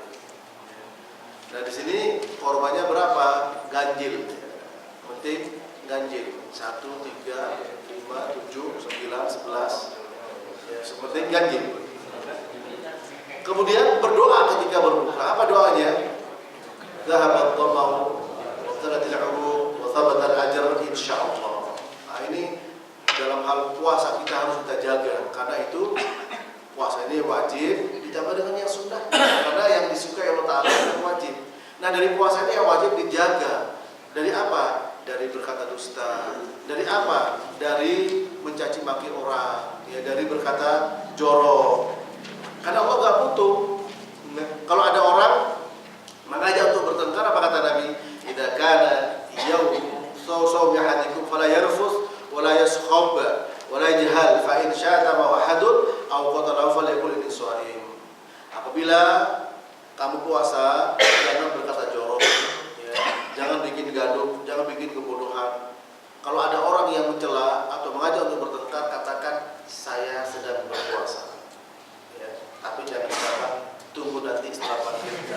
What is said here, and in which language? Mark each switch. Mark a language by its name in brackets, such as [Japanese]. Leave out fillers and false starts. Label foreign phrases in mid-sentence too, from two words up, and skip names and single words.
[Indonesian] Nah di sini kormanya berapa? Ganjil. Penting ganjil. 1, 3, 5, 7, 9, 11. Ya, seperti ganjil. Kemudian berdoa ketika berbuka. Apa doanya? [Arabic] ذهب الظمأ وابتلت العروق وثبت الأجر إن شاء الله. [Indonesian] Nah, ini dalam hal puasa kita harus kita jaga, karena itu puasa ini wajib ditambah dengan yang sunnah. Karena yang disukai Allah Ta'ala itu wajib. Nah, dari puasa ini yang wajib dijaga. Dari apa? Dari berkata dusta. Dari apa? Dari mencaci maki orang, ya, dari berkata jorok. Karena Allah gak butuh. Kalau ada orang mengajak untuk bertengkar, apa kata Nabi? [Arabic] إذا كان يوم صوم أحدكم فلا يرفث ولا يصخب ولا يجهل فإن شاتم أحد أو قاتله فليقل إني صائم. [Indonesian] Apabila kamu puasa, jangan berkata jorok, ya. Jangan bikin gaduh, jangan bikin kebodohan. Kalau ada orang yang mencela atau mengajak untuk bertengkar, katakan saya sedang berpuasa. Tapi jangan katakan tunggu nanti setelah maghrib.